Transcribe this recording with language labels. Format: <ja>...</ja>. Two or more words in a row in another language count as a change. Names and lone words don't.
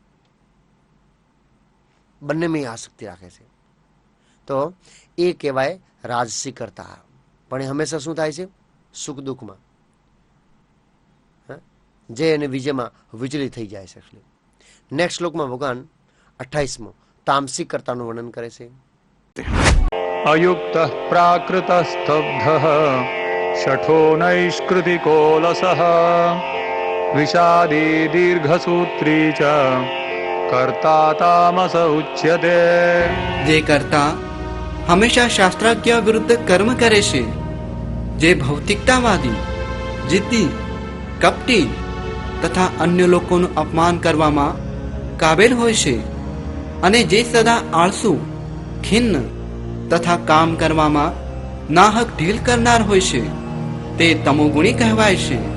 <gu>તો એ કહેવાય રાજસિક કરતા. પણ એ હંમેશા શું થાય છે? સુખ દુઃખમાં, જે અને વિજયમાં વિચલિત થઈ જાય છે. નેક્સ્ટ શ્લોકમાં ભગવાન 28મો તામસિક કર્તાનું વર્ણન કરે છે.</gu> <sa>अयुक्तः प्राकृतस्तब्धः शठो नैष्कृतिकोलसः विषादी दीर्घसूत्री च कर्ता तामस उच्यते।</sa> <gu>જે કરતા હંમેશા શાસ્ત્રાજ્ઞા વિરુદ્ધ કર્મ કરે છે, જે ભૌતિકતાવાદી, જિદ્દી, કપટી તથા અન્ય લોકોનું અપમાન કરવામાં કાબેલ હોય છે, અને જે સદા આળસુ, ખિન્ન તથા કામ કરવામાં નાહક ઢીલ કરનાર હોય છે, તે તમોગુણી કહેવાય છે.</gu>